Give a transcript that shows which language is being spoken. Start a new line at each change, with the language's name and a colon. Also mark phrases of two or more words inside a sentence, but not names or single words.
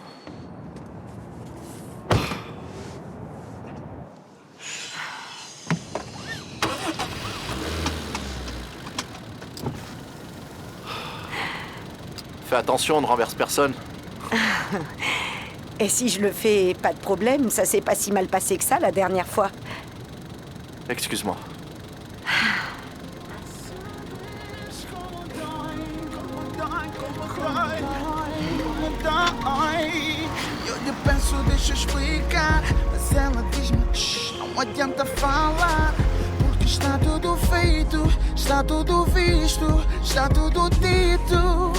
French: Fais attention, on ne renverse personne. Et si je le fais, pas de problème, ça s'est pas si mal passé que ça la dernière fois. Excuse-moi.
Portuguese: Eu lhe peço, deixa eu explicar, mas ela diz-me, não adianta falar, porque está tudo feito, está tudo visto, está tudo dito.